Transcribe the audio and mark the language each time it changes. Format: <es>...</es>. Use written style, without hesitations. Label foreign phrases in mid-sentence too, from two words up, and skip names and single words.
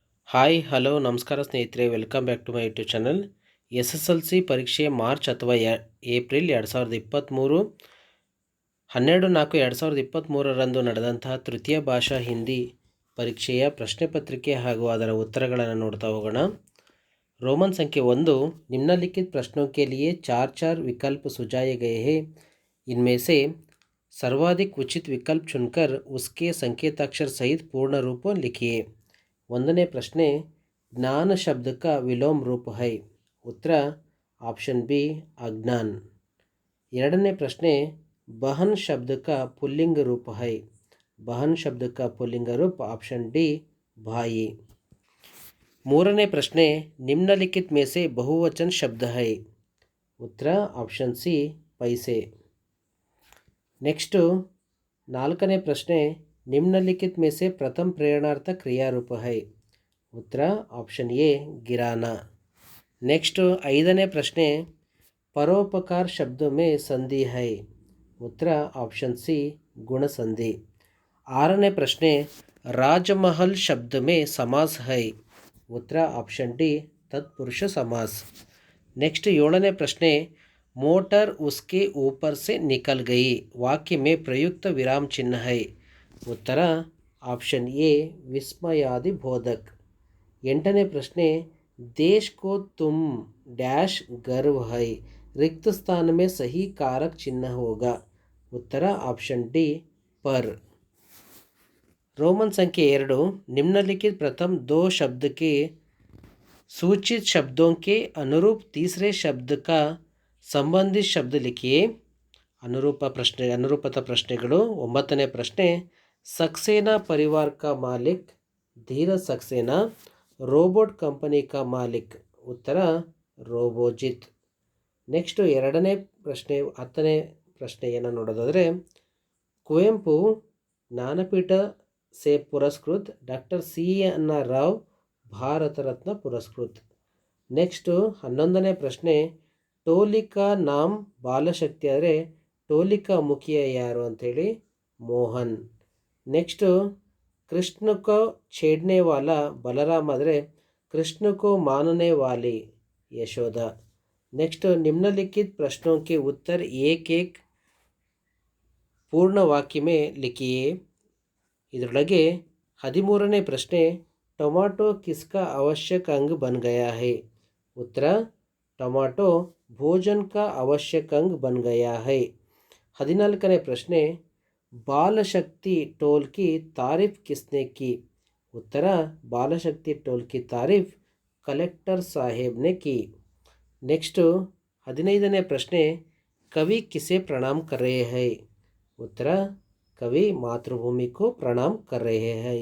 <kn>ಹಾಯ್ ಹಲೋ ನಮಸ್ಕಾರ ಸ್ನೇಹಿತರೆ,</kn> <en>welcome back to my YouTube channel.</en> <kn>SSLC ಪರೀಕ್ಷೆ ಮಾರ್ಚ್ ಅಥವಾ ಏಪ್ರಿಲ್ 2023 12/4/2023 ನಡೆದಂತಹ ತೃತೀಯ ಭಾಷಾ ಹಿಂದಿ ಪರೀಕ್ಷೆಯ ಪ್ರಶ್ನೆ ಪತ್ರಿಕೆ ಹಾಗೂ ಅದರ ಉತ್ತರಗಳನ್ನು ನೋಡ್ತಾ ಹೋಗೋಣ.</kn> <hi>रोमन संख्या 1, निम्नलिखित प्रश्नों के लिए चार चार विकल्प सुझाए गए हैं. इनमें से सर्वाधिक उचित विकल्प चुनकर उसके संकेताक्षर सहित पूर्ण रूप लिखिए.</hi> <kn>ಒಂದನೇ ಪ್ರಶ್ನೆ, ಜ್ಞಾನ ಶಬ್ದ</kn> <hi>का विलोम रूप है. उत्तर ऑप्शन बी अज्ञान.</hi> <kn>ಎರಡನೇ ಪ್ರಶ್ನೆ,</kn> <hi>बहन शब्द का पुल्लिंग रूप है. बहन शब्द का पुल्लिंग रूप ऑप्शन डी भाई.</hi> <kn>ಮೂರನೇ ಪ್ರಶ್ನೆ,</kn> <hi>निम्नलिखित में से बहुवचन शब्द है. उत्तर ऑप्शन सी पैसे. नेक्स्ट</hi> <kn>ನಾಲ್ಕನೇ ಪ್ರಶ್ನೆ,</kn> <hi>निम्नलिखित में से प्रथम प्रेरणार्थ क्रिया रूप है. उत्तर ऑप्शन ए गिराना. नेक्स्ट</hi> <kn>ಐದನೇ ಪ್ರಶ್ನೆ,</kn> <hi>परोपकार शब्द में संधि है. उत्तर ऑप्शन सी गुण संधि.</hi> <kn>ಆರನೇ ಪ್ರಶ್ನೆ,</kn> <hi>राजमहल शब्द में समास है. उत्तर ऑप्शन डी तत्पुरुष समास.</hi> <kn>नेक्स्ट ಏಳನೇ ಪ್ರಶ್ನೆ,</kn> <hi>मोटर उसके ऊपर से निकल गई. वाक्य में प्रयुक्त विराम चिन्ह है. उत्तर ऑप्शन ए विस्मयादि बोधक.</hi> <kn>ಎಂಟನೇ ಪ್ರಶ್ನೆ,</kn> <hi>देश को तुम डैश गर्व है. रिक्त स्थान में सही कारक चिन्ह होगा. उत्तर ऑप्शन डी पर. रोमन संख्या 2, निम्नलिखित प्रथम दो शब्द के सूचित शब्दों के अनुरूप तीसरे शब्द का संबंधित शब्द लिखिए.</hi> <kn>ಅನುರೂಪತಾ ಪ್ರಶ್ನೆಗಳು. ಒಂಬತ್ತನೇ ಪ್ರಶ್ನೆ,</kn> <hi>सक्सेना परिवार का मालिक धीरज सक्सेना रोबोट कंपनी का मालिक. उत्तर रोबोजित.</hi> <kn>ನೆಕ್ಸ್ಟ್ ಎರಡನೇ ಪ್ರಶ್ನೆ, 10ನೇ ಪ್ರಶ್ನೆಯನ್ನು ನೋಡೋದಾದರೆ, ಕುವೆಂಪು ಜ್ಞಾನಪೀಠ</kn> <hi>से पुरस्कृत, डॉक्टर CN राव</hi> <kn>ಭಾರತ ರತ್ನ पुरस्कृत. ನೆಕ್ಸ್ಟ್ 11ನೇ ಪ್ರಶ್ನೆ,</kn> <hi>टोली का नाम</hi> <kn>ಬಾಲಶಕ್ತಿ ಆದರೆ</kn> <hi>टोली का मुखिया</hi> <kn>ಯಾರು ಅಂಥೇಳಿ ಮೋಹನ್. ನೆಕ್ಸ್ಟು</kn> <hi>कृष्ण को छेड़ने वाला बलराम</hi> <kn>ಆದರೆ</kn> <hi>कृष्ण को मानने वाली यशोदा. नेक्स्ट निम्नलिखित प्रश्नों के उत्तर एक एक पूर्ण वाक्य में लिखिए.</hi> <kn>ಇದರೊಳಗೆ 13ನೇ ಪ್ರಶ್ನೆ,</kn> <hi>टमाटो किसका आवश्यक अंग बन गया है. उत्तर टमाटो भोजन का आवश्यक अंग बन गया है.</hi> <kn>14ನೇ ಪ್ರಶ್ನೆ,</kn> <hi>बाल शक्ति टोल की तारीफ किसने की. उत्तर बाल शक्ति टोल की तारीफ कलेक्टर साहेब ने की. नेक्स्ट</hi> <kn>15ನೇ प्रश्ने,</kn> <hi>कवि किसे प्रणाम कर रहे हैं. उत्तर कवि मातृभूमि को प्रणाम कर रहे हैं.</hi>